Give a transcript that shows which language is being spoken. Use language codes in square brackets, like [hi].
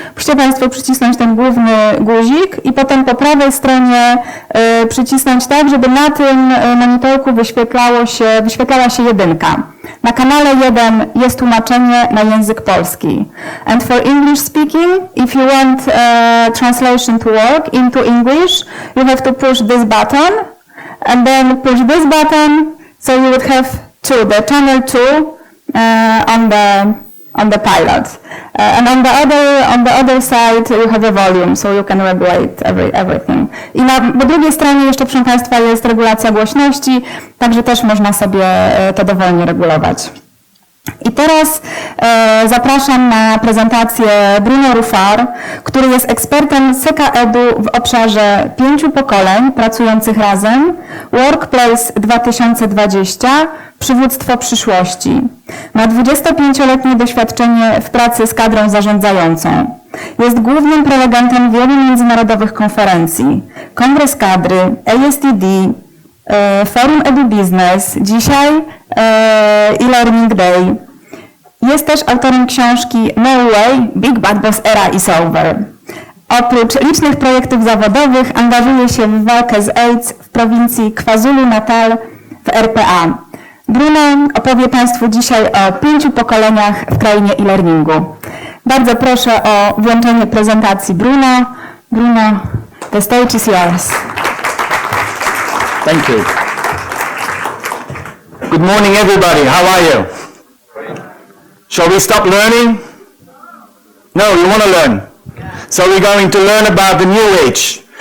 [pl] Musicie Państwo przycisnąć ten główny guzik i potem po prawej stronie przycisnąć tak, żeby na tym monitorku wyświetlała się 1. Na kanale 1 jest tłumaczenie na język polski. [en] And for English speaking, if you want translation to work into English, you have to push this button, and then push this button, so you would have the channel 2 on the pilot. And on the other side you have a volume, so you can regulate everything. [pl] I po drugiej stronie jeszcze, proszę Państwa, jest regulacja głośności, także też można sobie to dowolnie regulować. I teraz zapraszam na prezentację Bruno Rouffaer, który jest ekspertem SEKA.edu w obszarze 5 pokoleń pracujących razem, Workplace 2020, przywództwo przyszłości. Ma 25-letnie doświadczenie w pracy z kadrą zarządzającą. Jest głównym prelegentem wielu międzynarodowych konferencji, Kongres Kadry, ASTD, Forum Edu Business, dzisiaj e-learning day. Jest też autorem książki No Way, Big Bad Boss Era is Over. Oprócz licznych projektów zawodowych angażuje się w walkę z AIDS w prowincji KwaZulu-Natal w RPA. Bruno opowie Państwu dzisiaj o 5 pokoleniach w krainie e-learningu. Bardzo proszę o włączenie prezentacji Bruno. [en] Bruno, the stage is yours. Thank you. Good morning, everybody. How are you? Shall we stop learning? No, you want to learn. So we're going to learn about the new age.